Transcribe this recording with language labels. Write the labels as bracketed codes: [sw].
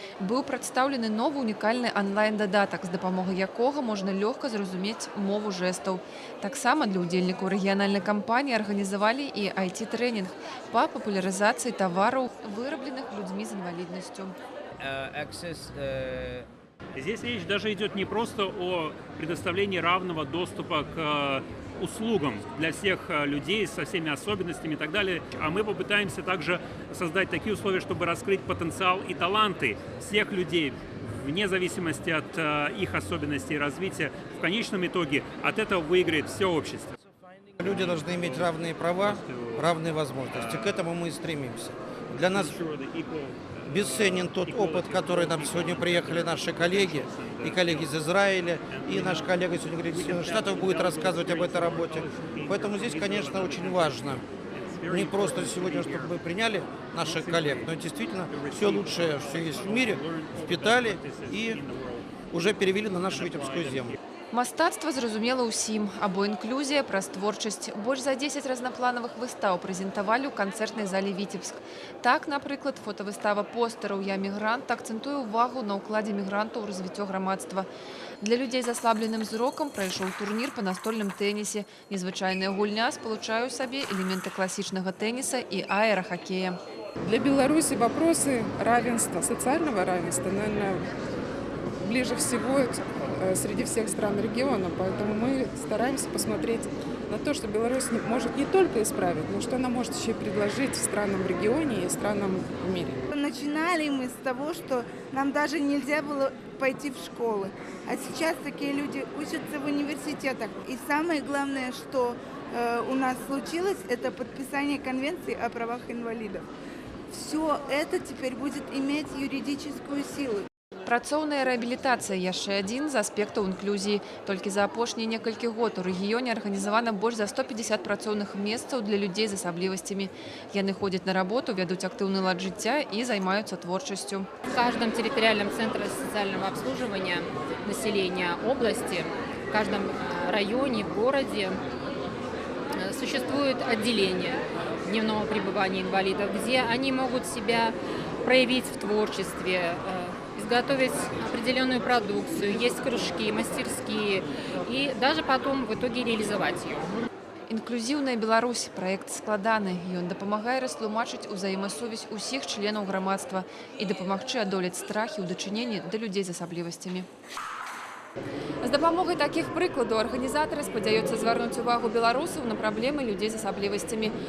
[be] Быў прадстаўлены новы унікальны онлайн-дадатак, з дапамогай якога можна лёгка зразумець мову жэстаў. Таксама для удзельнікаў рэгіянальнай кампаніі арганізавалі і IT-трэнінг па папулярызацыі тавараў, вырабленых людзьмі з інваліднасцю. [ru] Здесь речь даже идет не просто о предоставлении равного доступа к услугам для всех людей со всеми особенностями и так далее, а мы попытаемся также создать такие условия, чтобы раскрыть потенциал и таланты всех людей, вне зависимости от их особенностей и развития. В конечном итоге от этого выиграет все общество. Люди должны иметь равные права, равные возможности. К этому мы и стремимся. Для нас бесценен тот опыт, который нам сегодня приехали наши коллеги, и коллеги из Израиля, и наш коллега сегодня из Соединенных Штатов будет рассказывать об этой работе. Поэтому здесь, конечно, очень важно не просто сегодня, чтобы мы приняли наших коллег, но действительно все лучшее, что есть в мире, впитали и уже перевели на нашу витебскую землю. [be] Мастацтва зразумела ўсім, або інклюзія праз творчасць. Больш за 10 разнапланавых выстаў прэзентавалі ў канцэртнай зале Вітебск. Так, напрыклад, фотавыстава постэраў «Я мігрант» акцэнтуе ўвагу на ўкладзе мігрантаў у развіццё грамадства. Для людзей з аслабленым зрокам прайшоў турнір па настольным тэнісе. Незвычайная гульня спалучае ў сабе элементы класічнага тэніса і аэрахакея. [ru] Для Беларуси вопросы равенства, социального равенства, наверное, ближе всего среди всех стран региона, поэтому мы стараемся посмотреть на то, что Беларусь может не только исправить, но что она может еще и предложить странам в регионе и странам в мире. Начинали мы с того, что нам даже нельзя было пойти в школы, а сейчас такие люди учатся в университетах. И самое главное, что у нас случилось, это подписание Конвенции о правах инвалидов. Все это теперь будет иметь юридическую силу. [be] Працоўная рэабілітацыя яшчэ адзін з аспектаў інклюзіі. Толькі за апошнія некалькі год у рэгіёне арганізавана больш за 150 працоўных месцаў для людзей з асаблівасцямі. Яны ходзяць на работу, вядуць актыўны лад жыцця і займаюцца творчасцю. [ru] В каждом территориальном центре социального обслуживания населения области, в каждом районе, городе существует отделение дневного пребывания инвалидов, где они могут себя проявить в творчестве, изготовить определенную продукцию, есть кружки, мастерские и даже потом в итоге реализовать ее. [be] Інклюзіўная Беларусь – праект складаны. Ён дапамагае растлумачыць узаемасувязь усіх членаў грамадства і дапамагчы адолець страхі ў дачыненні да людзей з асаблівасцямі. З дапамогай такіх прыкладаў арганізатары спадзяюцца звярнуць увагу беларусаў на праблемы людзей з асаблівасцямі.